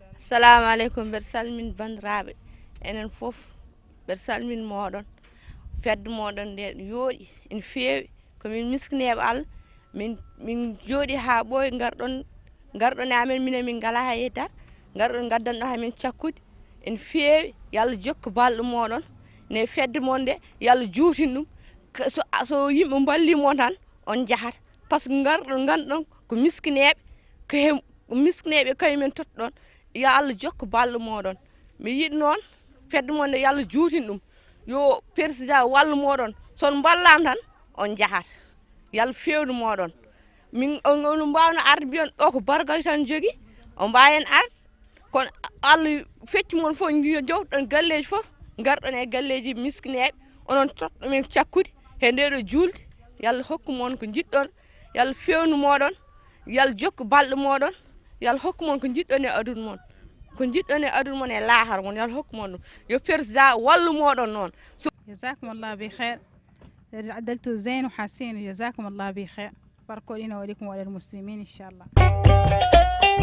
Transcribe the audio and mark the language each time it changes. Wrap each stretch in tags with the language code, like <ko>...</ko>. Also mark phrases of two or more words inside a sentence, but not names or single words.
<ff>assalamu aleykum mbeɗa salmini bandiraɓe enen fof mbeɗa salmini moɗon fedde moɗon nde yooɗi ene feewi komin miskineɓe Allah min jooɗi ha ɓooyi garɗon e amen minen min ngala ha yeddar garɗon gaddanɗo hamin cakkude ene feewi yo Allah jokku balɗe moɗon ne fedde mon nde yo Allah juutin ɗum so yimɓe ballimo tan on jahat</ff> <fr>par ce que</fr> <ff>garɗon ganduɗon ko miskineɓe kañumen totɗon yo Allah jokku balɗe moɗon mi yiɗi noon fedde mon nde yo Allah juutin ɗum yo président wallu moɗon son ballama tan on jahat yo Allah fewnu moɗon min on mbawno arde mbiyon ɗo ko bargal tan jogui on mbawen arde kono Allah fecci mon fof jowɗon galleji fof garɗon e galleji miskineɓe onon toɗɗomin cakkude he ndeɗo julde yo Allah hokku mon ko jiɗɗon yo Allah fewnu moɗon yo Allah jokku balɗe moɗon yo Allah hokku mon ko jiɗɗon e aduna mon ko jiɗɗon e aduna mon e lahara mon yo Allah hokku mon ɗum yo président wallu moɗon noon</ff> <ar>جزاكم الله بخير عدلتوا زين وحاسين جزاكم الله بخير باركوا لنا ولكم وللمسلمين إن شاء الله</ar>